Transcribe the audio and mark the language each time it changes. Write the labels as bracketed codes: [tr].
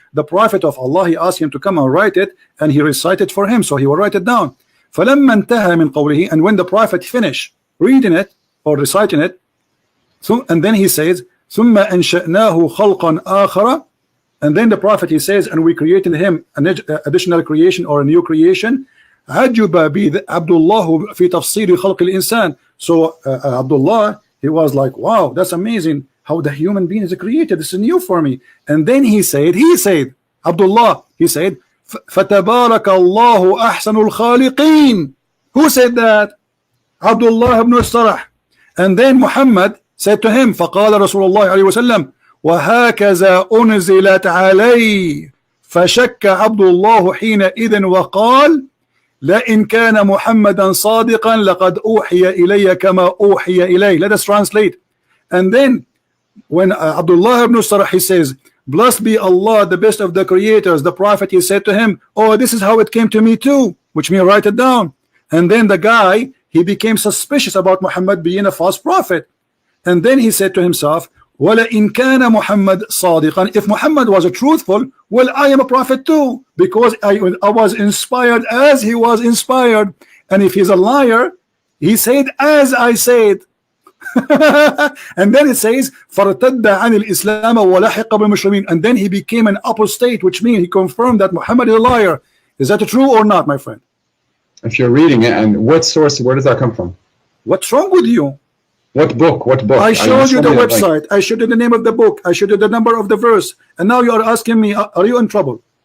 [en] The Prophet of Allah, he asked him to come and write it, and he recited for him, so he will write it down. [ar] فلما انتهى من قوله, [en] and when the Prophet finished reading it or reciting it, so, and then he says [ar] ثم أنشأناه خلقا آخر. [en] And then the Prophet, he says, and we created him an additional creation or a new creation. [ar] عجب به عبد الله في تفسير خلق الإنسان. [en] So Abdullah, he was like, wow, that's amazing how the human being is created. This is new for me. And then he said, Abdullah, he said, [ar] فَتَبَارَكَ اللَّهُ أَحْسَنُ الْخَالِقِينَ. [en] Who said that? Abdullah ibn Sarah. And then Muhammad said to him, [ar] فَقَالَ رسول الله عليه وسلم وهكذا أنزلت علي. فشك عبد الله حينئذ وقال لئن كان محمدا صادقا لقد أوحي إلي كما أوحي إليه. [en] Let us translate. And then when Abdullah ibn Sarah, he says, blessed be Allah, the best of the creators, the Prophet, he said to him, oh, this is how it came to me too, which means write it down. And then the guy, he became suspicious about Muhammad being a false prophet. And then he said to himself, [ar] وَلَئِنْ كَانَ مُحَمَّدٌ صَادِقًا. [en] If Muhammad was a truthful, well, I am a prophet too, because I was inspired as he was inspired. And if he's a liar, he said as I said. And then it says [ar] فَارْتَدَّ عَنِ الْإِسْلَامَ وَلَحِقَ بِالْمُسْلِمِينَ. [en] And then he became an apostate, which means he confirmed that Muhammad is a liar. Is that true or not, my friend? If you're reading it, and what source, where does that come from? What's wrong with you? What book? I showed you the website. Like... I showed you the name of the book. I showed you the number of the verse. And now you are asking me, are you in trouble?